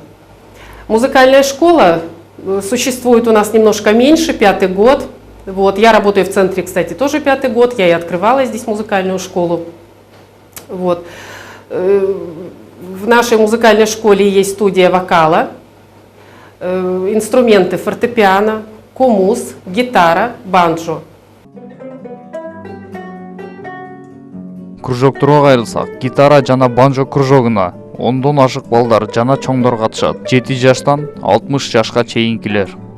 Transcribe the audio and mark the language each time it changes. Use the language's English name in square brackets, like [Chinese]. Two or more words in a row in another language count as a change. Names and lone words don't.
[Russian] Музыкальная школа существует у нас немножко меньше, 5-й год. Вот, я работаю в центре, кстати, тоже 5-й год, я и открывала здесь музыкальную школу. Вот. В нашей музыкальной школе есть студия вокала, инструменты фортепиано, комуз, гитара, банджо. [Kyrgyz] Кружоктурга кайрылсак, гитара жана банджо кружогуна ондон ашык балдар жана чоңдор катышат. 7 жаштан 60 жашка чейинкилер.